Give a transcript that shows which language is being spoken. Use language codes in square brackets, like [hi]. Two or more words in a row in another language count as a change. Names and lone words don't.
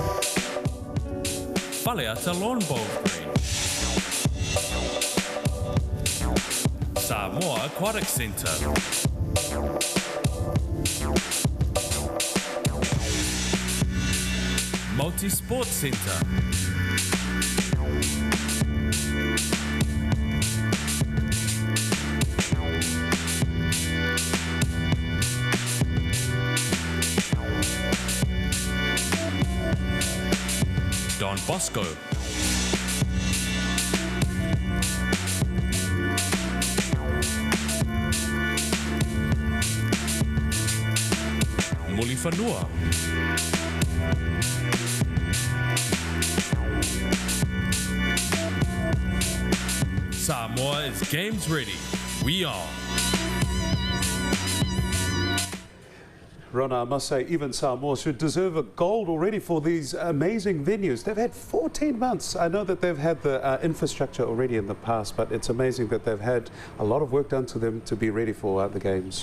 [en] Faleata Lawn Bowl Green. Samoa Aquatic Centre. Multi-Sport Centre. Don Bosco. Mulifanua. Samoa is games ready. We are. Rona, I must say, even Samoa should deserve a gold already for these amazing venues. They've had 14 months. I know that they've had the infrastructure already in the past, but it's amazing that they've had a lot of work done to them to be ready for the games.